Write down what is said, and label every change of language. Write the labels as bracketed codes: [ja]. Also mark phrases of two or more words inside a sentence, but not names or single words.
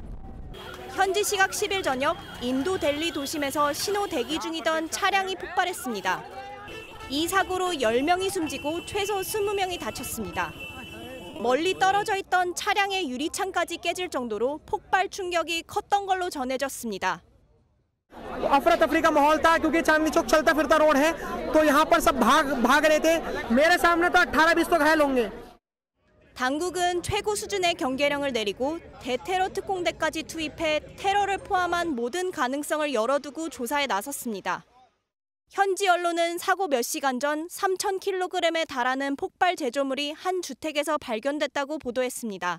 [ko] 현지 시각 10일 저녁 인도 델리 도심에서 신호 대기 중이던 차량이 폭발했습니다. 이 사고로 10명이 숨지고 최소 20명이 다쳤습니다. 멀리 떨어져 있던 차량의 유리창까지 깨질 정도로 폭발 충격이 컸던 걸로 전해졌습니다. [hi] अफरा तफरी का माहौल था क्योंकि चांदनी चौक चलता फिरता रोड है तो यहाँ पर सब भाग रहे थे मेरे सामने तो 18-20 तो घायल होंगे. [ko] 당국은 최고 수준의 경계령을 내리고 대테러 특공대까지 투입해 테러를 포함한 모든 가능성을 열어두고 조사에 나섰습니다. 현지 언론은 사고 몇 시간 전 3,000kg에 달하는 폭발 제조물이 한 주택에서 발견됐다고 보도했습니다.